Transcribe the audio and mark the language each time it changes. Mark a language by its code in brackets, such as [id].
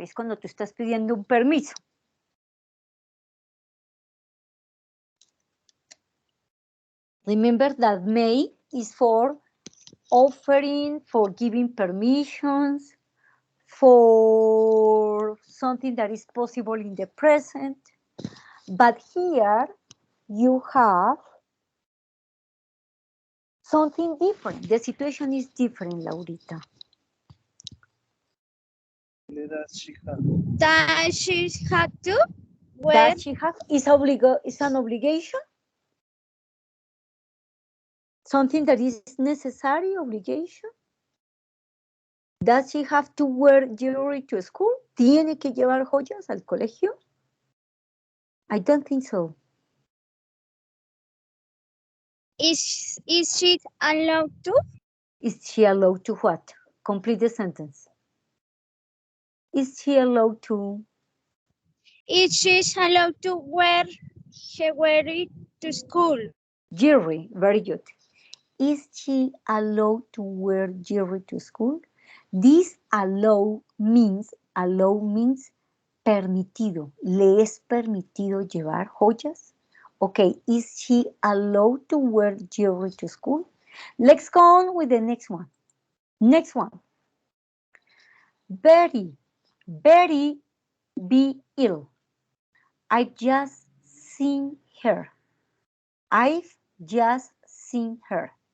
[es] Es cuando tú estás pidiendo un permiso. [en] Remember that may is for offering, for giving permissions, for something that is possible in the present. But here you have something different. The situation is different, Laurita. Does she have? Does she have to wear? Does she have? Is an obligation? Something that is necessary, obligation? Does she have to wear jewelry to school? [es] ¿Tiene que llevar joyas al colegio? [en] I don't think so. Is she allowed to? Is she allowed to what? Complete the sentence. Is she allowed to? Is she allowed to wear jewelry to school? Jewelry, very good. Is she allowed to wear jewelry to school? This allow means permitido. [es] ¿Le es permitido llevar joyas? [en] Okay, is she allowed to wear jewelry to school? Let's go on with the next one. Next one. Very, very be ill. I've just seen her. I've just seen her.